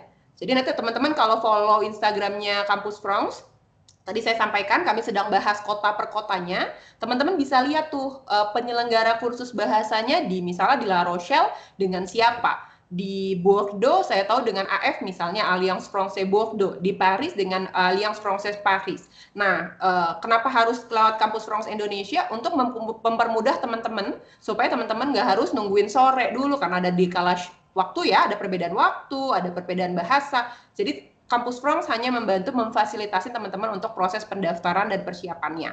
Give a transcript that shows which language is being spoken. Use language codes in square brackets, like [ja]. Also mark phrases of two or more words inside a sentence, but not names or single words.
[id] Jadi nanti teman-teman kalau follow Instagramnya Kampus France, tadi saya sampaikan kami sedang bahas kota per kotanya. Teman-teman bisa lihat tuh penyelenggara kursus bahasanya di misalnya di La Rochelle dengan siapa. Di Bordeaux saya tahu dengan AF misalnya Alliance Française Bordeaux, di Paris dengan Alliance Française Paris. Nah, kenapa harus lewat Kampus France Indonesia? Untuk mempermudah teman-teman supaya teman-teman nggak harus nungguin sore dulu karena ada decalage waktu ya, ada perbedaan waktu, ada perbedaan bahasa. Jadi Kampus France hanya membantu memfasilitasi teman-teman untuk proses pendaftaran dan persiapannya.